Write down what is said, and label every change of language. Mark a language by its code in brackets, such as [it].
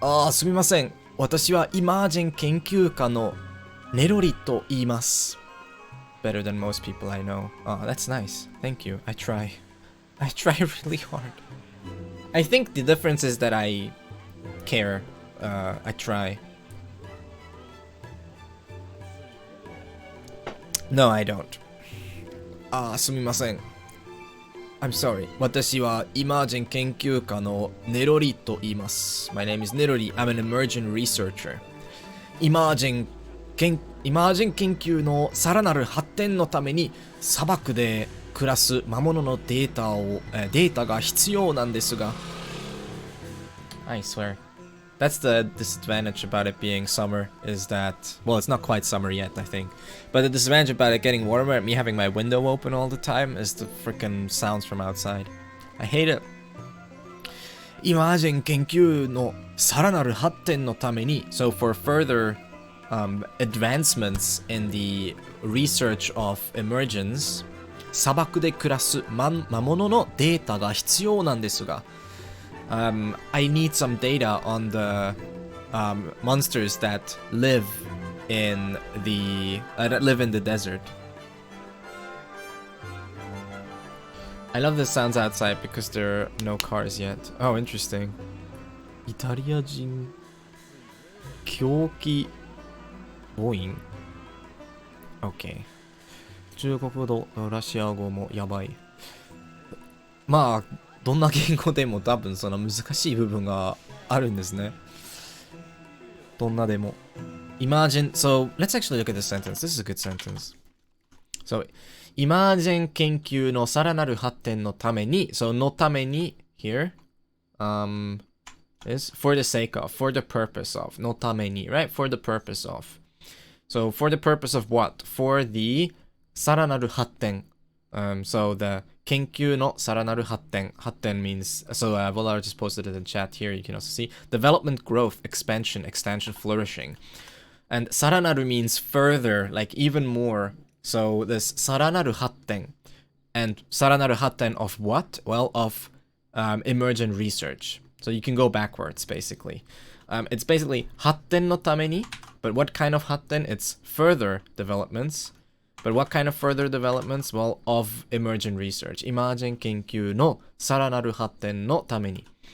[ja] すみません。私はイマージェン研究家のネロリと言います。 [en] better than most people I know. Oh, that's nice. Thank you. I try. I try really hard. I think the difference is that I care. I try. No, I don't. [ja] すみません。 [en] I'm sorry. [ja] 私はイマージン研究家のネロリと言います。 [en] My name is Nerori. I'm an emergent researcher. [ja] イマージン研究のさらなる発展のために砂漠で暮らす魔物のデータが必要なんですが [en] I swear. That's the disadvantage about it being summer is that, well, it's not quite summer yet, I think. But the disadvantage about it getting warmer and me having my window open all the time is the freaking sounds from outside. I hate it. [ja] イマージン研究のさらなる発展のために [en] So for further advancements in the research of emergence [ja] 砂漠で暮らす魔物のデータが必要なんですが [en] I need some data on the monsters that live in the desert. I love the sounds outside because there are no cars yet. Oh, interesting. [ja] イタリア人狂気母音 OK 中国語ラシア語もやばいまあどんな言語でも多分その難しい部分があるんですねどんなでも [en] Imagine, so let's actually look at this sentence. This is a good sentence. So, [ja] イマージェン研究のさらなる発展のために [en] So, のために here is for the sake of, for the purpose of のために right? For the purpose of So, for the purpose of what? For the さらなる発展So, the [ja] 研究のさらなる発展 [en] 発展 means, so Volar just posted it in chat here, you can also see development, growth, expansion, extension, flourishing and さらなる means further, like even more So, this さらなる発展 and さらなる発展 of what? Well, of emergent research So, you can go backwards, basically it's basically [ja] 発展のために [en] But what kind of 発展? It's further developments But what kind of further developments? Well, of emergent research. [ja] イマージェン研究のさらなる発展のために。